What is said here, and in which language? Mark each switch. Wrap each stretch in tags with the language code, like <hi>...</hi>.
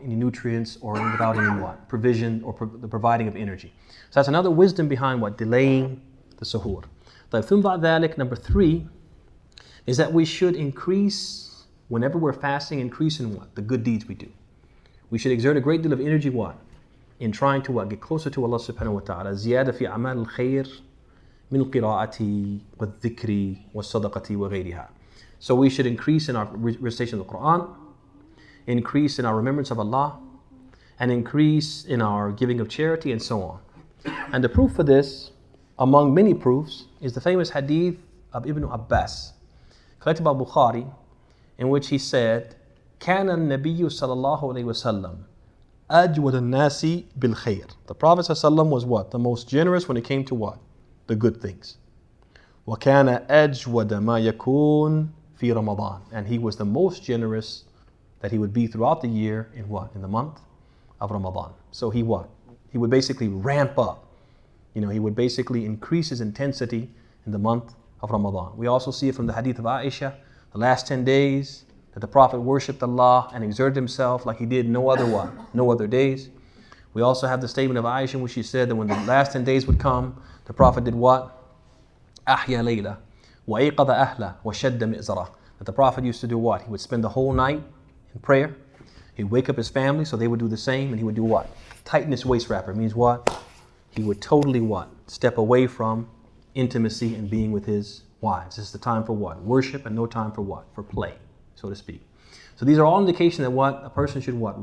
<en>Any nutrients or without any what? Provision or the providing of energy. So that's another wisdom behind what? Delaying the suhoor. Number 3 is that we should increase, whenever we're fasting, increase in what? The good deeds we do. We should exert a great deal of energy what? In trying to what? Get closer to Allah subhanahu wa ta'ala.</en> <ar>زيادة في أعمال الخير من القراءة والذكر والصدقة وغيرها.</ar> <en>So we should increase in our recitation of the Quran, increase in our remembrance of Allah, and increase in our giving of charity, and so on. And the proof for this, among many proofs, is the famous hadith of Ibn Abbas, collected by Bukhari, in which he said,</en> <ar>كان النبي صلى الله عليه وسلم أجود الناس بالخير.</ar> <en>The Prophet ﷺ was what? The most generous when it came to what? The good things.</en> <ar>وكان أجود ما يكون في رمضان.</ar> <en>And he was the most generous that he would be throughout the year in what? In the month of Ramadan. So he what? He would basically ramp up. He would basically increase his intensity in the month of Ramadan. We also see it from the hadith of Aisha, the last 10 days that the Prophet worshipped Allah and exerted himself like he did no other what? No other days. We also have the statement of Aisha in which she said that when the last 10 days would come, the Prophet did what?</en> <ar>أحيا ليلة وأيقظ أهله وشد مئزره.</ar> <en>That the Prophet used to do what? He would spend the whole night in prayer. He'd wake up his family so they would do the same, and he would do what? Tighten his waist wrapper. It means what? he would totally what? Step away from intimacy and being with his wives. This is the time for what? Worship, and no time for what? For play, so to speak. So these are all indications that what? A person should what?</en>